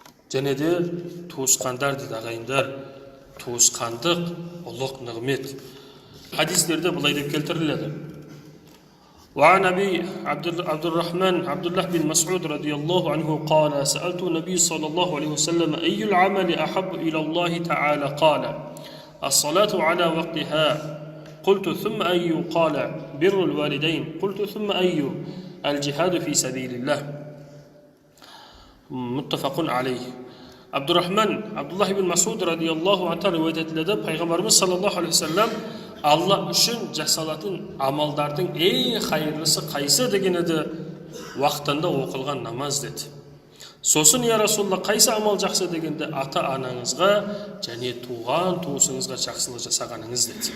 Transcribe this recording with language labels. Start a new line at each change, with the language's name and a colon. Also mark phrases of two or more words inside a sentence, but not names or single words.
Kazakh: Және де туысқандар дейді, ағайындар, туысқандық ұлық нығмет. Хадистерде былай деп келтіріледі.
Arabic: وعن أبي عبد الرحمن عبد الله بن مسعود رضي الله عنه قال سألت النبي صلى الله عليه وسلم أي العمل أحب إلى الله تعالى قال الصلاة على وقتها قلت ثم أي قال بر الوالدين قلت ثم أي الجهاد في سبيل الله متفق عليه.
Kazakh: Абдурахман Абдуллах ибн Масуд
Arabic: رضي الله عنه
Kazakh: риwayat етіледі. Пайғамбарымыз
Arabic: صلى الله عليه وسلم
Kazakh: Алла үшін жасалатын амалдардың ең хайырлысы қайсы деген еді? Уақытында оқылған намаз деді. Сосын
Arabic: يا رسول الله,
Kazakh: қайсы амал жақсы дегенде ата анаңызға және туған туысыңызға жақсылық жасағаныңыз деді.